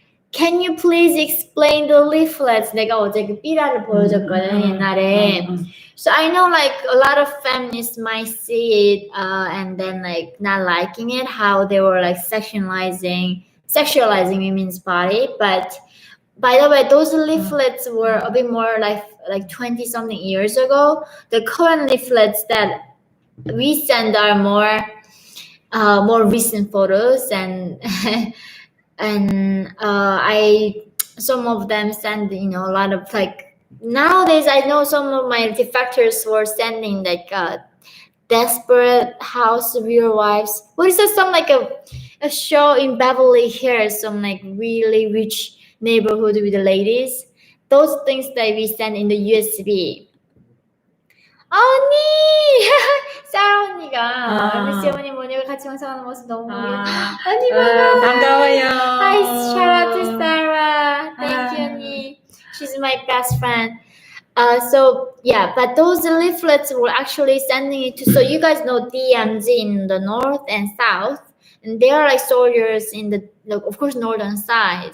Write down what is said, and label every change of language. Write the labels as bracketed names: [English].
[English] Can you please explain the leaflets? [Korean] 내가 어제 그 삐라를 보여줬거든 옛날에. [English] So I know a lot of feminists might see it and then not liking it, how they were sexualizing women's body. But by the way, those leaflets were a bit more like 20 something years ago. The current leaflets that we send are more recent photos and and some of them send a lot of nowadays I know some of my defectors were sending like desperate house real wives. What is that? Some like a show in Beverly Hills, some like really rich neighborhood with the ladies. Those things that we send in the USB. [Korean] 언니! 사라 언니가 미스 언니 모니가 같이 영상하는 모습 너무 보기 언니 반가워요. [English] Hi, shout out to Sarah. Thank you, 언니. She's my best friend. So yeah, but those leaflets were actually sending it to, so you guys know DMZ in the north and south, and they are like soldiers in the of course northern side.